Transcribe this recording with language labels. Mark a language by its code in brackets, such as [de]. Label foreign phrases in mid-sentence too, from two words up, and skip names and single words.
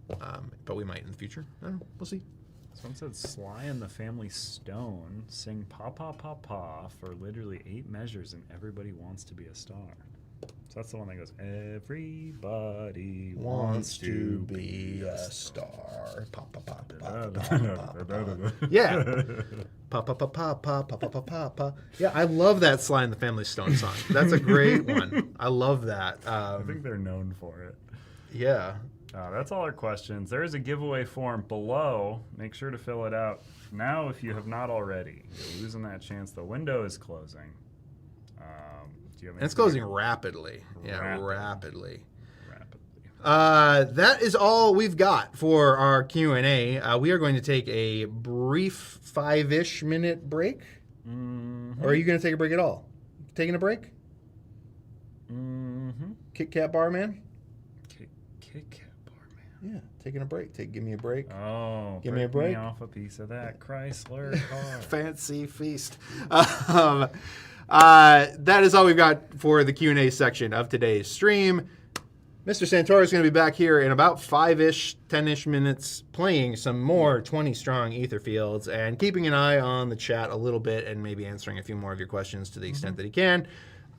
[en] But we might in the future. I don't know. We'll see. Someone said Sly and the Family Stone sing Pa Pa Pa Pa for literally 8 measures and everybody wants to be a star. So that's the one that goes, everybody wants to be a star. Pa, pa, pa, pa, pa, star. pa, pa. Yeah. Pa, pa, pa, pa, pa, pa, pa, pa, pa, pa. Yeah, I love that Sly and the Family Stone song. That's a great one. I love that. I think they're known for it. Yeah. That's all our questions. There is a giveaway form below. Make sure to fill it out now if you have not already. You're losing that chance. The window is closing. Do you have And it's closing rapidly. Yeah, Rapidly. That is all we've got for our Q&A. We are going to take a brief 5-ish minute break. Mm-hmm. Or are you going to take a break at all? Taking a break? Mm-hmm. Kit Kat Barman? Kit Kat Barman. Yeah, taking a break. Give me a break. Oh, give me a break. Me off a piece of that Chrysler car. Fancy feast. That is all we've got for the Q&A section of today's stream. Mr. Santoro is going to be back here in about 5-ish, 10-ish minutes playing some more 20-strong Etherfields and keeping an eye on the chat a little bit and maybe answering a few more of your questions to the extent that he can.